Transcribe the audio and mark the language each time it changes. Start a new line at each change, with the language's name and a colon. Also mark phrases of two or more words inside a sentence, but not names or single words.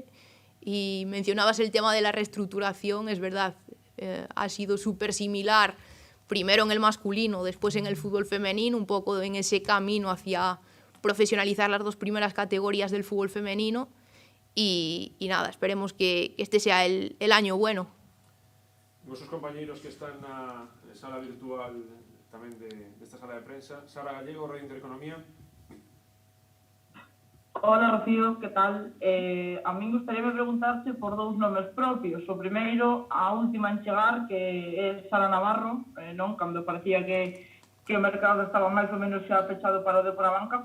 Spanish: Y mencionabas el tema de la reestructuración, es verdad, ha sido súper similar, primero en el masculino, después en el fútbol femenino, un poco en ese camino hacia profesionalizar las dos primeras categorías del fútbol femenino y nada, esperemos que este sea el año bueno. Nuestros compañeros que están
Galician: na sala virtual tamén de esta sala de prensa, Sara Gallego, Radio Intereconomía.
Spanish: Hola, Rocío, que tal? A mí
Galician: gustaríame preguntarte por dous nomes propios. O primeiro, a última en chegar, que é Sara Navarro, non? Cando parecía que o mercado estaba máis ou menos xa pechado para o Depor Abanca.